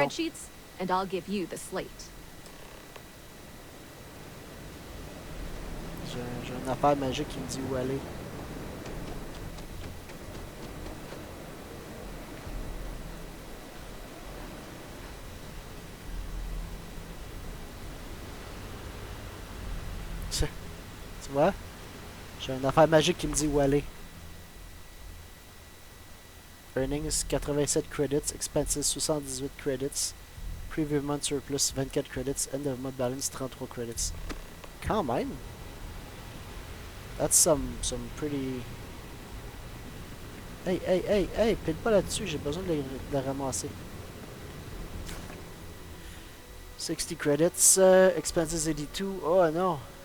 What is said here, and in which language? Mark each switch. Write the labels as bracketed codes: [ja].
[en] spreadsheets, and I'll give you the slate. [fr] J'ai une affaire magique qui me dit où aller. Tu vois? J'ai une affaire magique qui me dit où aller. [en] Earnings 87 credits, expenses 78 credits, preview month surplus 24 credits, end of month balance 33 credits. [fr] Quand même! [en] That's some pretty... [fr] Hey, pile pas là-dessus, j'ai besoin de les ramasser. [en] 60 credits, expenses 82, [fr] oh non!